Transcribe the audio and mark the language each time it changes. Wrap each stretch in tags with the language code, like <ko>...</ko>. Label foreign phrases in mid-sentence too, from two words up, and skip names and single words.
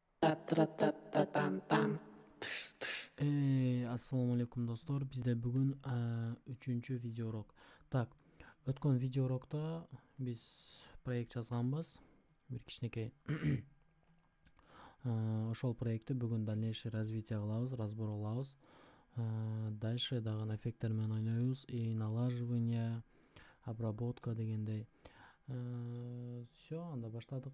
<uz>Assalomu alaykum do'stlar. Bizda bugun 3-chi video urok. Так, o'tgan video urokda biz proyekt yozganmiz.</uz> <ky>Bir kichkinakay ошол проектти бүгүн</ky> <ru>дальнейшее развитие</ru> <ky>кылабыз, разбор кылабыз. Дальше дагы эффекттер менен ойнойбуз,</ky> <ru>и налаживание, обработка</ru> <ky>дегендей. Все, анда баштадык.</ky>